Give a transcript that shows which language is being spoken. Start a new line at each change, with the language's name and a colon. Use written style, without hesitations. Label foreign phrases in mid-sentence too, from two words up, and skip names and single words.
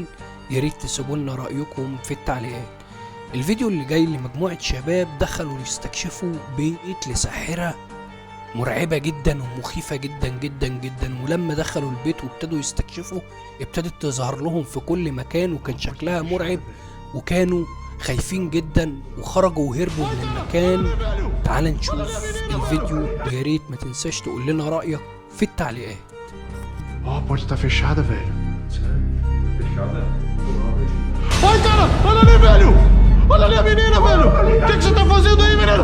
Arabic: ياريت تسيبوا لنا رأيكم في التعليقات. الفيديو اللي جاي لمجموعة شباب دخلوا يستكشفوا بيت لساحرة مرعبة جدا ومخيفة جدا جدا جدا. ولما دخلوا البيت وابتدوا يستكشفوا ابتدت تظهر لهم في كل مكان، وكان شكلها مرعب وكانوا خايفين جدا وخرجوا وهربوا من المكان. تعال نشوف الفيديو، وياريت ما تنساش تقول لنا رأيك في التعليقات.
Portuguese: Ó, a porta tá fechada, velho. Fechada? Ai, cara! Olha ali, velho! Olha ali a menina, velho! O que você tá fazendo aí, menino?